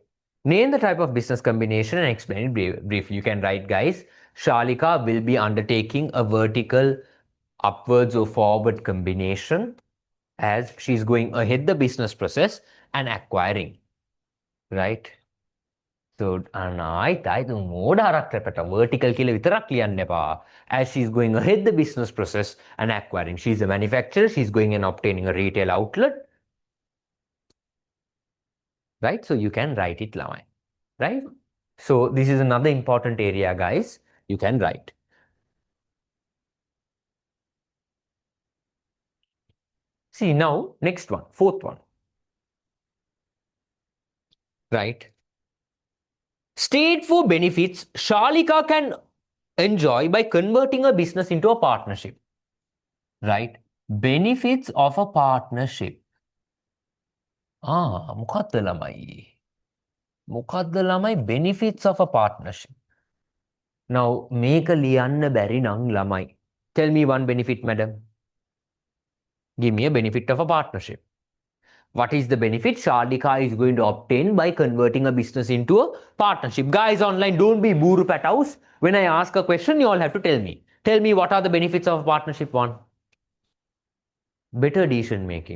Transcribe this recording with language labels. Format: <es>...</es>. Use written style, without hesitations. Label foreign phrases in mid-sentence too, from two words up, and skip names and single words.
<en>Name the type of business combination and explain it briefly. You can write, guys. Shalika will be undertaking a vertical upwards or forward combination as she's going ahead the business process and acquiring. Right? So,</en> <si>ආයිත් මෝඩ හරක් රැපට vertical කියලා විතරක් ලියන්න එපා.</si> <en>As she's going ahead the business process and acquiring. She's a manufacturer. She's going and obtaining a retail outlet. Right? So you can write it lamai. Right? So this is another important area, guys. You can write. See now, next one, fourth one. Right? State for benefits Shalika can enjoy by converting a business into a partnership. Right? Benefits of a partnership.</en> <si>මොකක්ද ළමයි? මොකක්ද ළමයි</si> <en>benefits of a partnership? Now,</en> <si>මේක ලියන්න බැරි නම් ළමයි.</si> <en>Tell me one benefit, madam. Give me a benefit of a partnership. What is the benefit Shalika is going to obtain by converting a business into a partnership? Guys online, don't be</en> <si>බූරු පැටව්.</si> <en>When I ask a question, you all have to tell me. Tell me what are the benefits of partnership one? Better decision making.</en>